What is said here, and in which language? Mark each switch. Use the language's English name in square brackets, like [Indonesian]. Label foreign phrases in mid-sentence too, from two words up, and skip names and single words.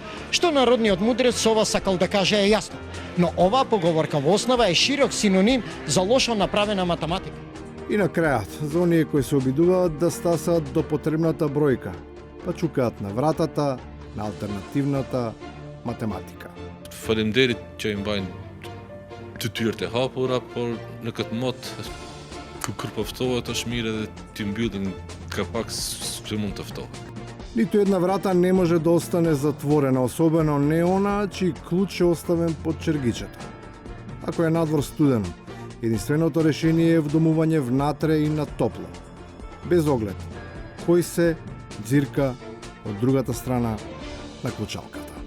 [Macedonian] Што народниот мудрец со ова сакал да каже е јасно. Но оваа поговорка во основа е широк синоним за лошо направена математика. И на крајот, за оние кои се обидуваат да стасаат до потребната бројка, па чукаат на вратата на алтернативната математика. [Albanian] Faleminderit që i mbajnë detyrët e hapura, por në këtë mot kur poftohet është mirë edhe t'i mbyllin kapak që mund të ftohet. [Macedonian] Ниту една врата не може да остане затворена, особено не она чиј клуч е оставен под чергичето. Ако е надвор студено, единственото решение е вдомување внатре и на топло, без оглед кој се дзирка од другата страна на клучалката.